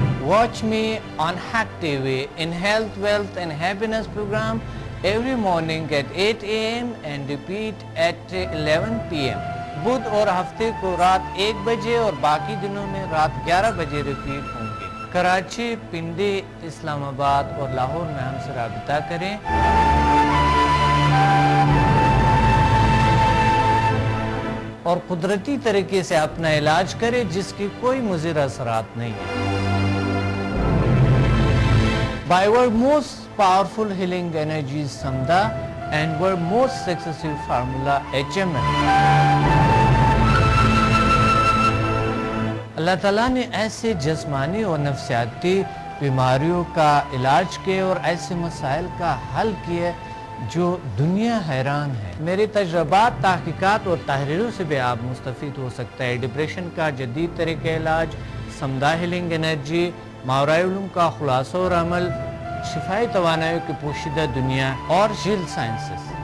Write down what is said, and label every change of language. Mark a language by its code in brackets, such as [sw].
[en] Watch me on Hack TV in Health, Wealth and Happiness program every morning at 8 a.m. and repeat at 11 p.m. [ur] بدھ اور ہفتے کو رات 1 بجے اور باقی دنوں میں رات 11 بجے ریپیٹ ہوں گے. کراچی, پنڈی, اسلام آباد اور لاہور میں ہم سے رابطہ کریں. اور قدرتی طریقے سے اپنا علاج کریں جس کی کوئی مضر اثرات نہیں ہیں. [en] By our most powerful healing energies Samdha and our most successful formula HMN. [ur] اللہ تعالیٰ نے ایسے جسمانی اور نفسیاتی بیماریوں کا علاج کیا اور ایسے مسائل کا حل کیا جو دنیا حیران ہے. میرے تجربات, تحقیقات اور تحریروں سے بھی آپ مستفید ہو سکتا ہے. ڈپریشن کا جدید طریقہ علاج, سمدھا ہیلنگ انرجی, ماورائے علوم کا خلاصہ اور عمل, شفائی توانائیوں کی پوشیدہ دنیا اور جیل سائنسز.